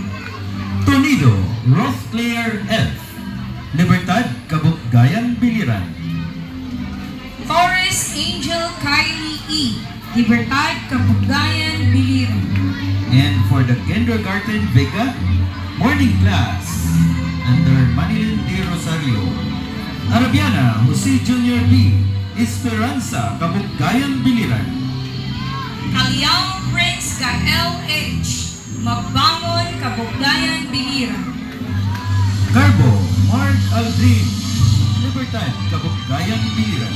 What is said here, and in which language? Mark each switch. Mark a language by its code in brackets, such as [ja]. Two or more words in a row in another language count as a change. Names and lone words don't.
[en] Tonido Rothclair F, Libertad Kabugayan Biliran. Forest Angel Kylie E, Libertad Kabugayan Biliran. And for the kindergarten Vega, morning class under Manilin de Rosario, Arabiana Jose Jr. B, Esperanza Kabugayan Biliran. Kaliao Prince Gael H, Magbangon Kabugayan Biliran. Carbo Mark Aldrin, Libertad Kabugayan Biliran.